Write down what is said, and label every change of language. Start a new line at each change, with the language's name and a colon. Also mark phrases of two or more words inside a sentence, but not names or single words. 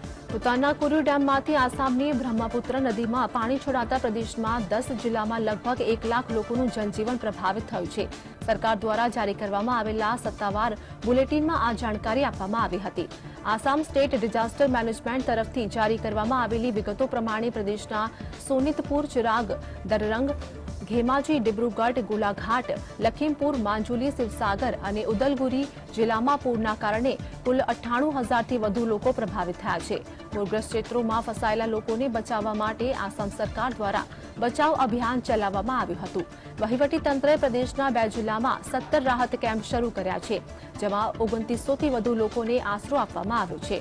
Gujarati: પોતાના કુરુ ડેમમાંથી આસામની બ્રહ્મપુત્ર નદીમાં પાણી છોડાતા પ્રદેશમાં 10 જિલ્લામાં લગભગ 1 લાખ લોકોનું જનજીવન પ્રભાવિત થયું છે. સરકાર દ્વારા જારી કરવામાં આવેલા સત્તાવાર બુલેટિનમાં આ જાણકારી આપવામાં આવી હતી. આસામ સ્ટેટ ડિઝાસ્ટર મેનેજમેન્ટ તરફથી જારી કરવામાં આવેલી વિગતો પ્રમાણે પ્રદેશના સોનિતપુર, ચિરાગ, દરરંગ, घेमाजी, डिब्रूगढ़, गोलाघाट, लखीमपुर, मांजुली, शिवसागर અને ઉદલગુરી જિલ્લામાં પૂરના કારણે કુલ 98,000થી વધુ લોકો પ્રભાવિત થયા છે. પૂરગ્રસ્ત ક્ષેત્રોમાં ફસાયેલા લોકોને બચાવવા માટે આસામ સરકાર દ્વારા બચાવ અભિયાન ચલાવવામાં આવ્યું હતું. વહીવટીતંત્રએ પ્રદેશના 2 જિલ્લામાં 17 રાહત કેમ્પ શરૂ કર્યા છે, જેમાં 2900થી વધુ લોકોને આશરો આપવામાં આવ્યો છે.